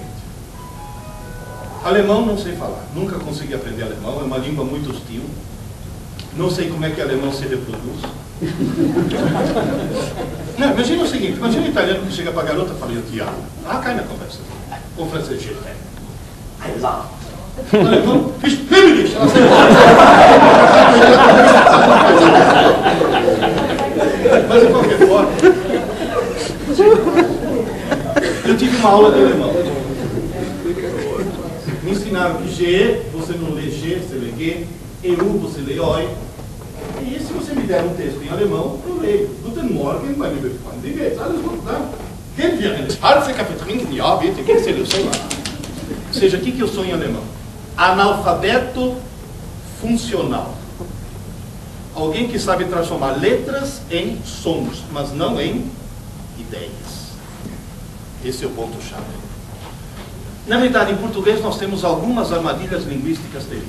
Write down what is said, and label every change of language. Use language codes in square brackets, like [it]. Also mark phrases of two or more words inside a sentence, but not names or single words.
[pt] Alemão não sei falar, nunca consegui aprender alemão, é uma língua muito hostil. Não sei como é que alemão se reproduz. Não, imagina o seguinte: imagina um italiano que chega para a garota e fala: eu te amo. Ah, cai na conversa. O francês: [fr] je t'aime. [en] I love. [pt] O alemão: [de] ich liebe dich. [pt] Mas de qualquer forma, eu tive uma aula de alemão. Me ensinaram que G, você não lê G, você lê G, EU, você lê OI. E se você me der um texto em alemão, eu leio. [de] Guten Morgen, mein lieber Freund. Wie geht's? Alles gut, né? Gehen wir einen schwarzen Kaffee trinken? Ja, bitte. [pt] O que seria o sonho? Ou seja, o que eu sou em alemão? Analfabeto funcional. Alguém que sabe transformar letras em sons, mas não em ideias. Esse é o ponto-chave. Na verdade, em português nós temos algumas armadilhas linguísticas terríveis.